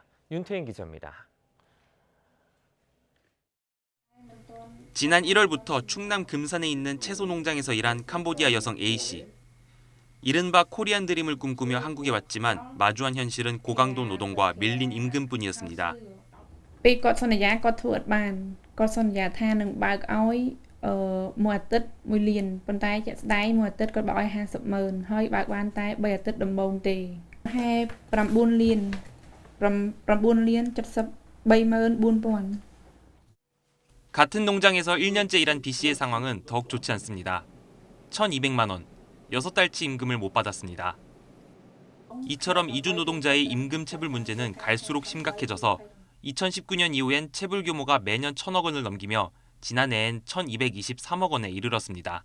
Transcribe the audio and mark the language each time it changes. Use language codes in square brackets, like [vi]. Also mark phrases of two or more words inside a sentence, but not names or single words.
[ko] 윤태인 기자입니다. 지난 1월부터 충남 금산에 있는 채소 농장에서 일한 캄보디아 여성 A씨. 이른바 코리안 드림을 꿈꾸며 한국에 왔지만 마주한 현실은 고강도 노동과 밀린 임금뿐이었습니다. [km] ពេលគាត់សន្យាគាត់ធ្វើអត់បានគាត់សន្យាថានឹងបើកឲ្យមួយអាទិត្យ1លានប៉ុន្តែជាក់ស្ដែងមួយអាទិត្យគាត់បើកឲ្យ 50,000 ហើយបើកបានតែ3អាទិត្យដំបូងទេហេ9លាន 9,73,400,000 [ko] 같은 농장에서 1년째 일한 B씨의 상황은 더욱 좋지 않습니다. 1,200만 원, 6달치 임금을 못 받았습니다. 이처럼 이주 노동자의 임금 체불 문제는 갈수록 심각해져서 2019년 이후엔 체불 규모가 매년 1,000억 원을 넘기며 지난해엔 1,223억 원에 이르렀습니다.